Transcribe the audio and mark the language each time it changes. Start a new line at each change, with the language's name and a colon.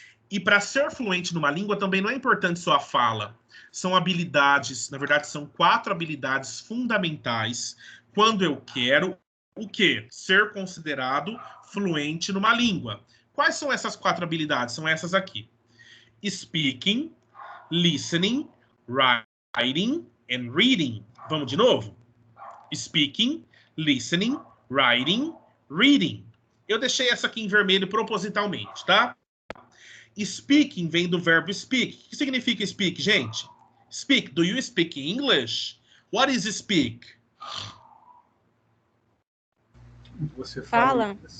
Portuguese: E para ser fluente numa língua também não é importante só a fala. São habilidades, na verdade são 4 habilidades fundamentais quando eu quero o quê? Ser considerado fluente numa língua. Quais são essas 4 habilidades? São essas aqui.
English: Speaking, listening, writing and reading.
Portuguese: Vamos de novo?
English: Speaking, listening, writing, reading.
Portuguese: Eu deixei essa aqui em vermelho propositalmente, tá? Speaking vem do verbo speak. O que significa speak, gente? Speak.
English: Do you speak English? What is speak?
Portuguese: Você fala.